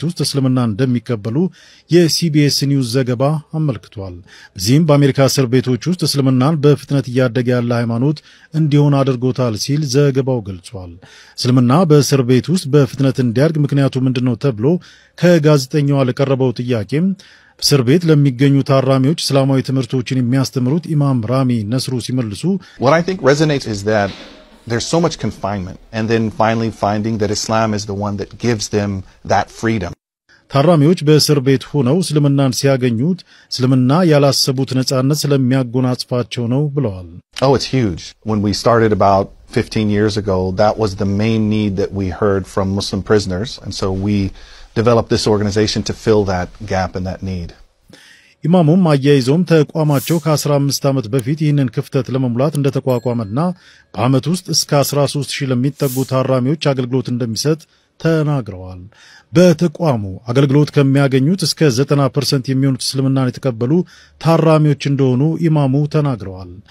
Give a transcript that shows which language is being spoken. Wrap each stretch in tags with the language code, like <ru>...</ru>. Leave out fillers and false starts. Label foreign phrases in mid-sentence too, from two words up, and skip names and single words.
<am>ውስጥ እስልምናን እንደሚቀበሉ የሲቢኤስ ኒውስ ዘገባ አመልክቷል በዚህም በአሜሪካ እስር ቤቶች ውስጥ እስልምናን በፍጥነት እያደገ ያለ ሃይማኖት እንዲሆን አድርጎታል ሲል ዘገባው ገልጿል እስልምና በእስር ቤት ውስጥ በፍጥነት እንዲያድግ ምክንያቱ ምንድነው ተብሎ ከጋዜጠኛው ለቀረበው ጥያቄም እስር ቤት ለሚገኙ ታራሚዎች እስላማዊ ትምህርቶችን የሚያስተምሩት ኢማም ራሚ ነስሩ ሲመልሱ</am> <en>What I think resonates is that there's so much confinement and then finally finding that Islam is the one that gives them that freedom.</en> <am>ታራሚዎች በእስር ቤት ሆነው እስልምናን ሲያገኙት እስልምና ያላሰቡት ነጻነት ስለሚያጎናጽፋቸው ነው ብለዋል</am> <en>Oh, it's huge. When we started about 15 years ago, that was the main need that we heard from Muslim prisoners, and so we developed this organization to fill that gap and that need.</en> <am>ኢማሙም አያይዘውም ተቋማቸው ከ15 ዓመት በፊት ይህንን ክፍተት ለመሙላት እንደተቋቋመና በአመት ውስጥ እስከ 13000 ለሚጠጉ ታራሚዎች አገልግሎት እንደሚሰጥ ተናግረዋል በተቋሙ አገልግሎት ከሚያገኙት እስከ 90% የሚሆኑት እስልምናን የተቀበሉ ታራሚዎች እንደሆኑ ኢማሙ ተናግረዋል</am>